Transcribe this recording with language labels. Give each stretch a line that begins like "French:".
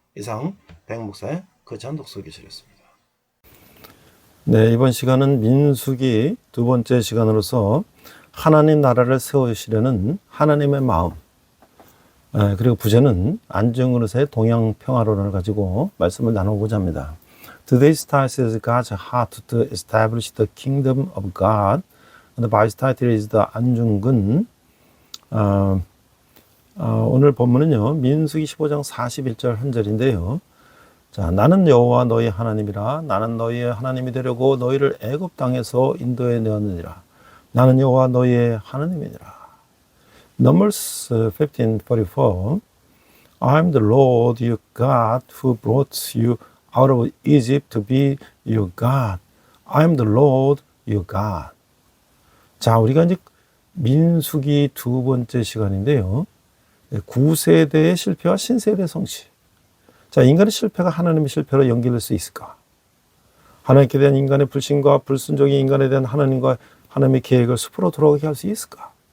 Korean: 이상 백목사의 거창 독서 교실이었습니다. 네, 이번 시간은 민수기 두 번째 시간으로서 하나님 나라를 세우시려는 하나님의 마음, 그리고 부제는 안중근 의사의 동양 평화론을 가지고 말씀을 나눠보고자 합니다.
English: Today's title is God's heart to establish the kingdom of God. And the Bible's title is the 안중근.
Korean: 오늘 본문은요, 민수기 15장 41절 한 절인데요. 자, 나는 여호와 너희 하나님이라. 나는 너희의 하나님이 되려고 너희를 애굽 땅에서 인도해 내었느니라. 나는 여호와 너희의 하나님이니라.
English: Numbers 15:44. I am the Lord your God who brought you out of Egypt to be your God. I am the Lord your God.
Korean: 자, 우리가 이제 민수기 두 번째 시간인데요. 구세대의 실패와 신세대의 성취. 자, 인간의 실패가 하나님의 실패로 연결될 수 있을까? 하나님께 대한 인간의 불신과 불순종이 인간에 대한 하나님과 하나님의 계획을 숲으로 돌아가게 할 수 있을까?